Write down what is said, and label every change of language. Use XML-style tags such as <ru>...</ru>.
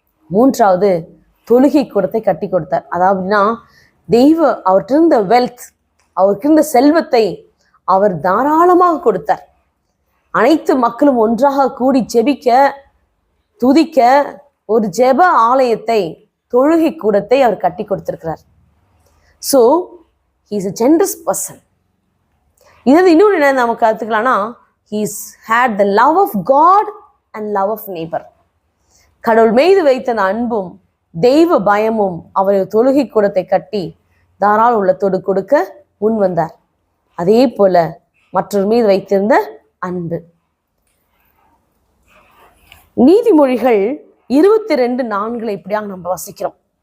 <ta>மூன்றாவது, தொழுகை கூடத்தை கட்டி கொடுத்தார். அதாவதுனா அவர்கிட்ட இருந்த வெல்த், அவருக்கு இருந்த செல்வத்தை அவர் தாராளமாக கொடுத்தார். அனைத்து மக்களும் ஒன்றாக கூடி ஜெபிக்க, துதிக்க ஒரு ஜெப ஆலயத்தை, தொழுகை கூடத்தை அவர் கட்டி கொடுத்திருக்கிறார்.</ta> <en>So he is a generous person.</en> <ta>இது இன்னொன்று என்ன நம்ம கற்றுக்கலாம்னா,</ta> <en>he's had the love of God and love of neighbor.</en> <ta>கடவுள் மீது வைத்த அந்த அன்பும் தெய்வ பயமும் அவரை தொழுகை கூடத்தை கட்டி தாராள உள்ளத்தோடு கொடுக்க முன் வந்தார். அதே போல மற்றொரு மீது வைத்திருந்த அன்பு. நீதிமொழிகள் 22:4 இப்படியாக நம்ம வாசிக்கிறோம்.</ta>